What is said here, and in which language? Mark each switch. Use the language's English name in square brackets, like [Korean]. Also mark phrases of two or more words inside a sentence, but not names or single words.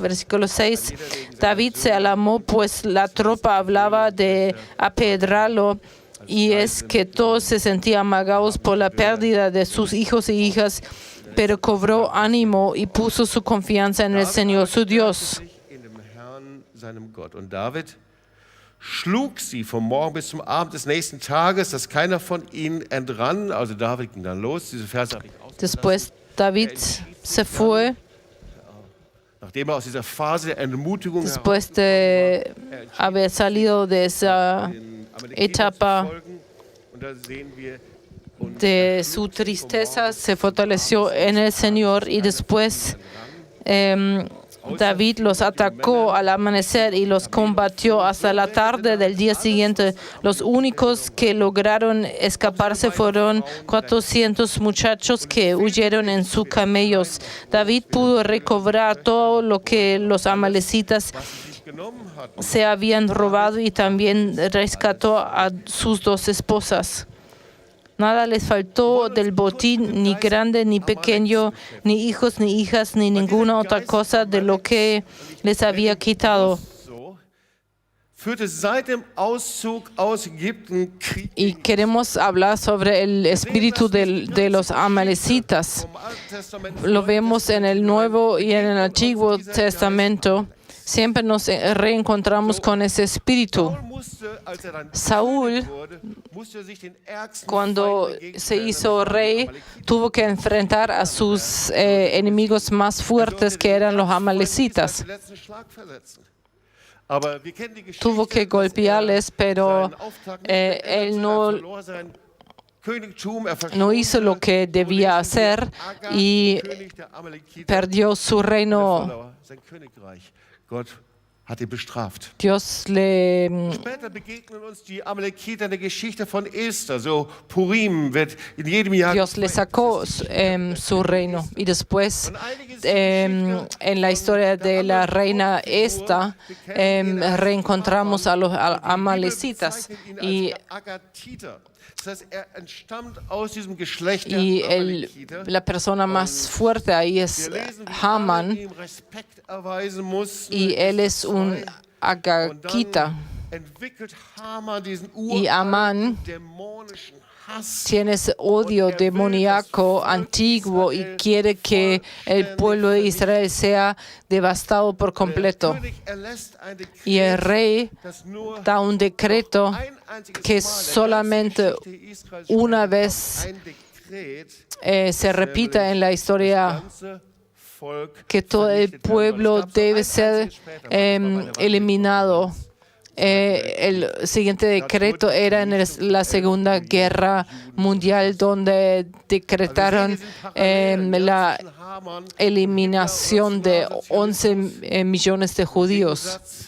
[Spanish] Versículo 6. David se alarmó, pues la tropa hablaba de apedrarlo, y es que todos se sentían amagados por la pérdida de sus hijos y hijas, pero cobró ánimo y puso su confianza en el Señor, su Dios. [German] in dem Herrn, seinem Gott. Und David schlug sie vom Morgen bis zum Abend des nächsten Tages, dass keiner von ihnen entrann. Also David ging dann los. Diese Verse habe ich ausgelassen. [Spanish] Después David se fue, [German] Nachdem aus dieser Phase der Entmutigung [Spanish] después de haber salido de esa etapa [German] folgen. Und da sehen wir, und [Spanish] de su tristeza, se fortaleció en el Señor. Y después David los atacó al amanecer y los combatió hasta la tarde del día siguiente. Los únicos que lograron escaparse fueron 400 muchachos que huyeron en sus camellos. David pudo recobrar todo lo que los amalecitas [German] sich genommen hatten. [Spanish] se habían robado y también rescató a sus 2 esposas. Nada les faltó del botín, ni grande ni pequeño, ni hijos ni hijas, ni ninguna otra cosa de lo que les había quitado. [German] So führte seit dem Auszug aus Ägypten Krieg [Spanish] Y [German] gegen [Spanish] queremos hablar sobre el espíritu de los amalecitas. [German] vom Alten Testament. [Spanish] Lo vemos en el Nuevo y en el Antiguo Testamento. Siempre nos reencontramos con ese espíritu. [German] Saul musste, als dann [Spanish] Saúl, [German] König wurde, musste sich den ärgsten [Spanish] cuando [German] Feinden [Spanish] se [German] entgegenstellen, [Spanish] hizo [German] das waren die [Spanish] rey, [German] Amalekiter. [Spanish] tuvo que enfrentar a sus enemigos más fuertes, que eran los amalecitas. [German] Den letzten Schlag versetzen. Aber wir kennen die Geschichte, [Spanish] Tuvo que [German] dass [Spanish] golpearles, pero [German] seinen Auftrag nicht [Spanish] él [German] beendet, [Spanish] no, [German] verlor sein Königtum, [Spanish] no hizo lo que debía hacer y [German] König der Amalekiter, [Spanish] perdió su reino. [German] verlor sein Königreich. Gott hat ihn bestraft. [Spanish] Dios le [German] Später begegnen uns die Amalekiter in der Geschichte von Esther. So Purim wird in jedem Jahr [Spanish] Dios le sacó su reino. Y después, en la historia de la reina esta, reencontramos a los amalecitas. Y [German] Das heißt, entstammt aus diesem Geschlecht der [Spanish] Y [German] Amalekiter. [Spanish] la persona más fuerte ahí es [German] Wir lesen, wie Haman, alle ihm Respekt erweisen mussten. [Spanish] y él es un [German] Und [Spanish] agagita. [German] dann entwickelt Haman diesen [Spanish] Y Amán [German] dämonischen Hass. [Spanish] tiene ese odio demoníaco antiguo y quiere que el pueblo de Israel sea devastado por completo. [German] Der König erlässt ein Dekret, [Spanish] Y el rey [German] das nur [Spanish] da un decreto [German] ein einziges [Spanish] que [German] Mal in der [Spanish] solamente [German] ganzen Geschichte Israels [Spanish] una [German] stand, [Spanish] vez [German] ein Dekret, [Spanish] se repita en la historia, [German] das ganze Volk [Spanish] que todo el [German] vernichtet werden soll. [Spanish] pueblo [German] Es gab so [Spanish] debe [German] ein [Spanish] ser [German] einziges später, war bei der [Spanish] eliminado. El siguiente decreto era en la Segunda Guerra Mundial, donde decretaron la eliminación de 11 millones de judíos.